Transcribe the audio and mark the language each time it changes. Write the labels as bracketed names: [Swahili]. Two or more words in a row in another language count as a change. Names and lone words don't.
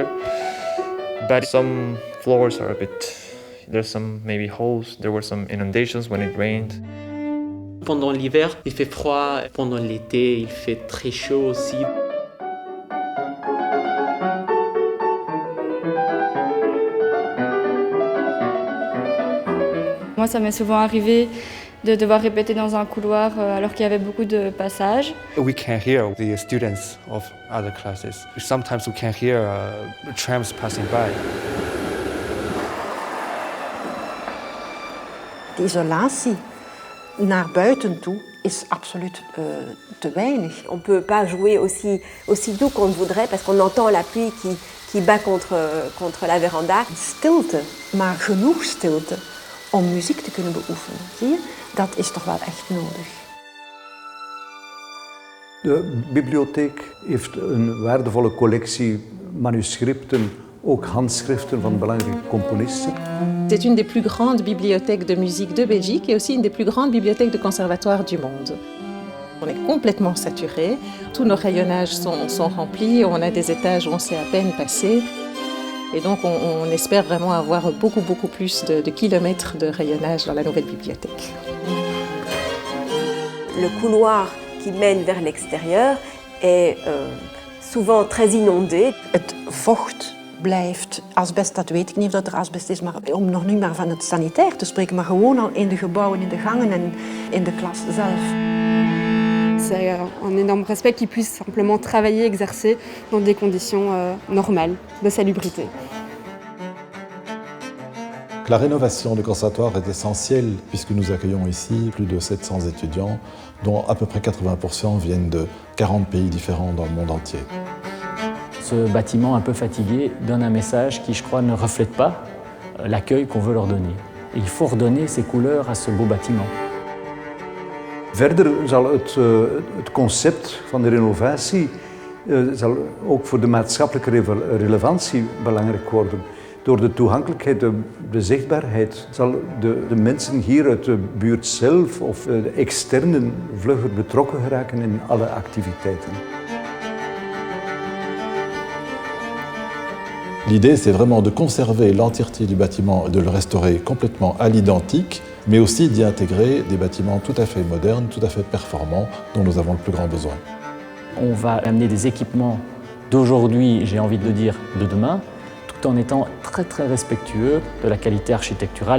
[English] But some floors are a bit, there's some maybe holes. There were some inundations when it rained. [French] Pendant l'hiver, il fait froid. Pendant l'été, il fait très chaud aussi. Moi, ça m'est souvent arrivé de devoir répéter dans un couloir alors qu'il y avait beaucoup de passages. [English] We can hear the students of other classes. Sometimes we can hear trams passing by. [Dutch] De isolatie naar buiten toe is absoluut te weinig. [French] On ne peut pas jouer aussi doux qu'on le voudrait parce qu'on entend la pluie qui bat contre la véranda. [Dutch] Stilte, maar genoeg stilte om muziek te kunnen beoefenen. Zie je? Dat is toch wel echt nodig. De bibliotheek heeft een waardevolle collectie manuscripten, ook handschriften van belangrijke componisten. [French] C'est une des plus grandes bibliothèques de musique de Belgique et aussi une des plus grandes bibliothèques de conservatoire du monde. On est complètement saturé, tous nos rayonnages sont remplis, on a des étages où on s'est à peine passé. Et donc on espère vraiment avoir beaucoup plus de kilomètres de rayonnage dans la nouvelle bibliothèque. Le couloir qui mène vers l'extérieur est souvent très inondé. [Dutch] Het vocht blijft. Asbest, dat weet ik niet of dat er asbest is, maar om nog niet maar van het sanitair te spreken, maar gewoon al in de gebouwen, in de gangen en in de klas zelf. [French] C'est un énorme respect qu'ils puissent simplement travailler, exercer dans des conditions normales de salubrité. La rénovation du conservatoire est essentielle puisque nous accueillons ici plus de 700 étudiants, dont à peu près 80% viennent de 40 pays différents dans le monde entier. Ce bâtiment un peu fatigué donne un message qui, je crois, ne reflète pas l'accueil qu'on veut leur donner. Et il faut redonner ces couleurs à ce beau bâtiment. [Dutch] Verder zal het concept van de renovatie zal ook voor de maatschappelijke relevantie belangrijk worden. Door de toegankelijkheid, de zichtbaarheid, zal de mensen hier uit de buurt zelf of de externen vlugger betrokken geraken in alle activiteiten. [French] L'idée, c'est vraiment de conserver l'entièreté du bâtiment et de le restaurer complètement à l'identique, mais aussi d'y intégrer des bâtiments tout à fait modernes, tout à fait performants, dont nous avons le plus grand besoin. On va amener des équipements d'aujourd'hui, j'ai envie de dire de demain, tout en étant très respectueux de la qualité architecturale.